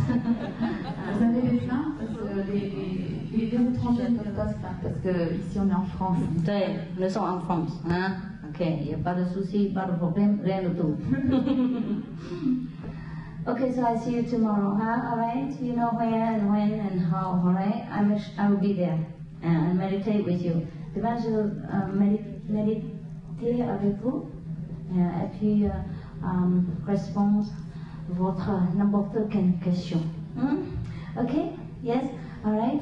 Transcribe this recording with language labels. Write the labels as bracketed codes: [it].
[fr] Vous avez des plaintes parce que les étrangers ne peuvent pas se plaindre parce que ici on est en France. Nous sommes en France, hein? Ok, il n'y a pas de souci, pas de problème, rien du tout. [en] Okay, so I see you tomorrow, huh? All right, you know where and when and how, all right? I will be there and meditate with you. [fr] Demain, je vais méditer avec vous. Et puis répondre votre n'importe quelle question. Ok? [en] Yes? All right?